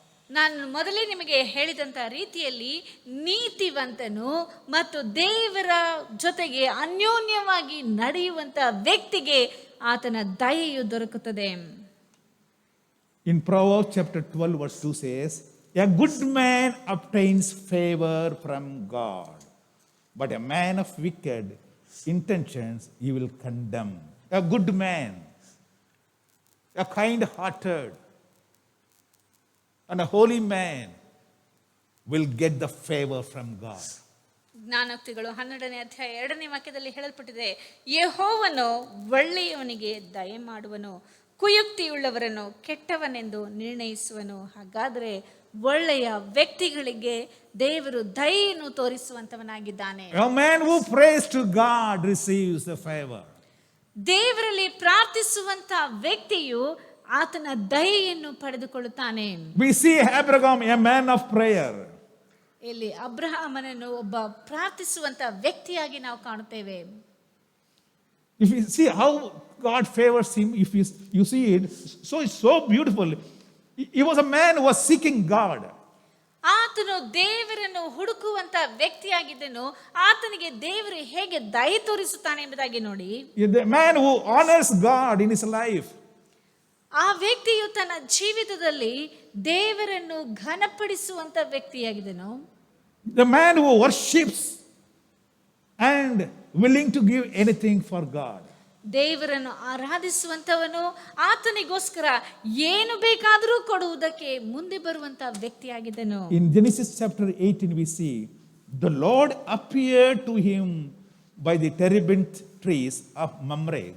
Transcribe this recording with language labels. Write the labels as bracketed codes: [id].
[kn] ನಾನು ಮೊದಲೇ ನಿಮಗೆ ಹೇಳಿದಂಥ ರೀತಿಯಲ್ಲಿ ನೀತಿವಂತನು ಮತ್ತು ದೇವರ ಜೊತೆಗೆ ಅನ್ಯೋನ್ಯವಾಗಿ ನಡೆಯುವಂತ ವ್ಯಕ್ತಿಗೆ ಆತನ ದಯೆಯು ದೊರಕುತ್ತದೆ. [en] In Proverbs chapter 12 verse 2 says, a good man obtains favor from God, but a man of wicked intentions he will condemn. A good man, a kind-hearted and a holy man will get the favor from God. [kn] ಜ್ಞಾನೋಕ್ತಿಗಳು 12ನೇ ಅಧ್ಯಾಯ 2ನೇ ವಾಕ್ಯದಲ್ಲಿ ಹೇಳಲ್ಪಟ್ಟಿದೆ, ಯೆಹೋವನು ಒಳ್ಳೆಯವನಿಗೆ ದಯೆ ಮಾಡುವನು, ಕುಯುಕ್ತಿಯುಳ್ಳವರನ್ನು ಕೆಟ್ಟವನೆಂದು ನಿರ್ಣಯಿಸುವನು. ಹಾಗಾದರೆ ಒಳ್ಳೆಯ ವ್ಯಕ್ತಿಗಳಿಗೆ ದೇವರು ದಯೆಯನ್ನು ತೋರಿಸುವಂತವನಾಗಿದ್ದಾನೆ. [en] A man who prays to God receives the favor. [kn] ದೇವರಲ್ಲಿ ಪ್ರಾರ್ಥಿಸುವಂತ ವ್ಯಕ್ತಿಯು ಆತನ ದಯೆಯನ್ನು ಪಡೆದುಕೊಳ್ಳುತ್ತಾನೆ. [en] We see Abraham, a man of prayer. [kn] ಇಲ್ಲಿ ಅಬ್ರಹಾಮನನ್ನು ಒಬ್ಬ ಪ್ರಾರ್ಥಿಸುವಂತ ವ್ಯಕ್ತಿಯಾಗಿ ನಾವು ಕಾಣುತ್ತೇವೆ. [en] If you see how God favors him, if you see it, so it's so beautiful. He was a man who was seeking God. [kn] ಆತನು ದೇವರನ್ನು ಹುಡುಕುವಂತ ವ್ಯಕ್ತಿಯಾಗಿದ್ದನು. ಆತನಿಗೆ ದೇವರು ಹೇಗೆ ದಯೆ ತೋರಿಸುತ್ತಾನೆ ಎಂಬುದಾಗಿ ನೋಡಿ. [en] The man who honors God in his life. [kn] ಆ ವ್ಯಕ್ತಿಯು ತನ್ನ ಜೀವಿತದಲ್ಲಿ ದೇವರನ್ನು ಘನಪಡಿಸುವಂತ ವ್ಯಕ್ತಿಯಾಗಿದ್ದನು. [en] The man who worships and willing to give anything for God. [kn] ದೇವರನ್ನು ಆರಾಧಿಸುವಂತವನು, ಆತನಿಗೋಸ್ಕರ ಏನು ಬೇಕಾದರೂ ಕೊಡುವುದಕ್ಕೆ ಮುಂದೆ ಬರುವಂತ ವ್ಯಕ್ತಿಯಾಗಿದ್ದನು. [en] In Genesis chapter 18 we see the Lord appeared to him by the terebinth trees of Mamre.